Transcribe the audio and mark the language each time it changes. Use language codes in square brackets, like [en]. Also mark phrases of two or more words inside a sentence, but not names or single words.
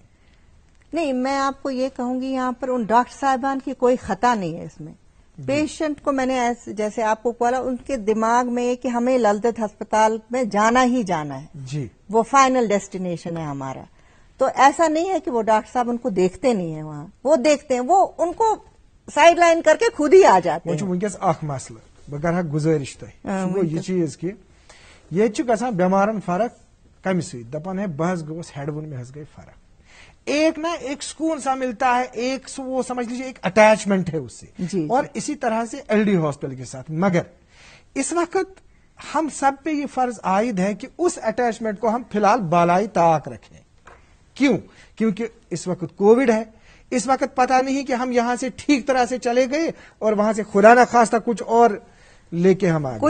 [ur] نہیں میں آپ کو یہ کہوں گی یہاں پر ان ڈاکٹر صاحبان کی کوئی خطا نہیں ہے اس میں پیشنٹ کو میں نے جیسے آپ کو بولا ان کے دماغ میں کہ ہمیں لل دت ہسپتال میں جانا ہی جانا ہے جی وہ [en] final destination [ur] ہے ہمارا تو ایسا نہیں ہے کہ وہ ڈاکٹر صاحب ان کو دیکھتے نہیں ہیں وہاں وہ دیکھتے ہیں وہ ان کو سائڈ لائن کر کے خود ہی آ جاتے ہیں [ks] ونکس اخ مسئلہ بہ کرہا گزارش تہ یہ چیز کہ یہ گژھان بیمارن فرق کمہ سۭتۍ دپان ہے بہ گوس ہیڈ ون مے گئی فرق [ur] ایک نا ایک سکون سا ملتا ہے ایک وہ سمجھ لیجیے ایک اٹیچمنٹ ہے اس سے اور اسی طرح سے LD ہاسپٹل کے ساتھ مگر اس وقت ہم سب پہ یہ فرض عائد ہے کہ اس اٹیچمنٹ کو ہم فی الحال بالائی طاق رکھیں کیوں کیونکہ اس وقت کووڈ ہے اس وقت پتہ نہیں کہ ہم یہاں سے ٹھیک طرح سے چلے گئے اور وہاں سے خدا نہ خواستہ کچھ اور لے کے ہم آئے،